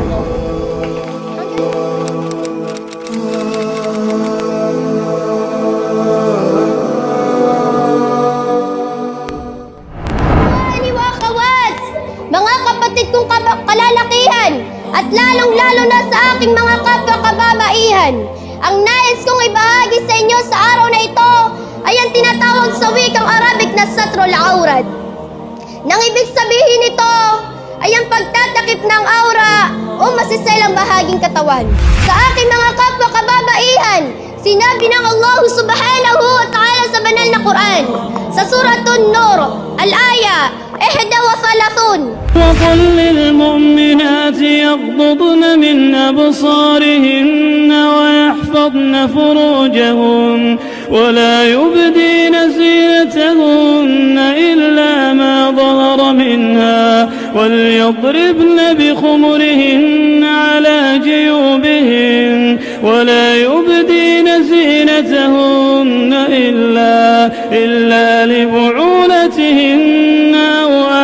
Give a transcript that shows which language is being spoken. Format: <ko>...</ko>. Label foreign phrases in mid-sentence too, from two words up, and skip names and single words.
<tl>Mga kapatid kong kalalakihan at lalong-lalo na sa aking mga kapwa kababaihan, ang nais kong ibahagi sa inyo sa araw na ito ay ang tinatawag sa wikang Arabic na</tl> <ar>ستر العورة.</ar> <tl>Nang ibig sabihin nito ay ang pagtatakip ng aura o masiselang bahaging katawan. Sa aking mga kapwa kababaihan, sinabi ng Allah</tl> <ar>سبحانه وتعالى</ar> <tl>sa banal na Quran sa Suratun Nur, al-aya 31.</tl> <ar>وقل للمؤمنات يغضضن من أبصارهن ويحفظن فروجهن ولا يبدين زينتهن إلا ما ظهر منها وليضربن بخمرهن على جيوبهن ولا يبدين زينتهن إلا لبعولتهن أو</ar>